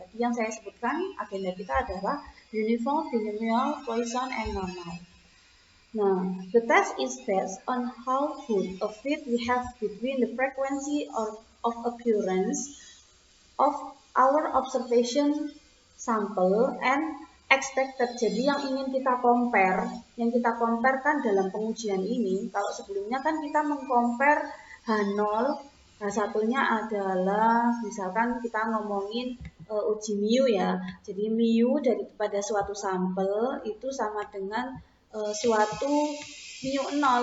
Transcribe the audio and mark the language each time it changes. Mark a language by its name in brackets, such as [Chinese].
[Indonesian] Tadi yang saya sebutkan agenda kita adalah uniform, binomial, Poisson, and normal. [English] Now, the test is based on how good a fit we have between the frequency of occurrence of our observation sample and expected. [Indonesian] Jadi yang ingin kita compare, yang kita compare kan dalam pengujian ini, kalau sebelumnya kan kita mengcompare H0, H1-nya adalah misalkan kita ngomongin uji mu ya. Jadi mu daripada suatu sampel itu sama dengan suatu mu 0.